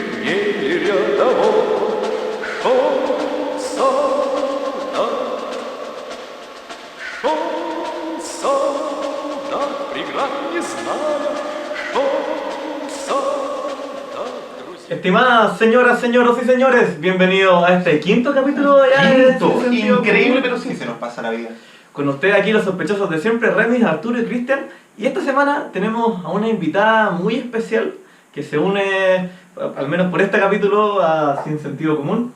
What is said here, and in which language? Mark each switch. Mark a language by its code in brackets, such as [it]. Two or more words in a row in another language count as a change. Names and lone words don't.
[ru] не рядовой шел солдат, преград не зная, шел солдат, друзья. [es] Estimadas señoras, señoros y señores, bienvenidos a este quinto capítulo de Quinto, increíble, pero sí se nos pasa la vida. Con ustedes aquí los sospechosos de siempre, Remis, Arturo y Cristian. Y esta semana tenemos a una invitada muy especial que se une, al menos por este capítulo, a Sin Sentido Común.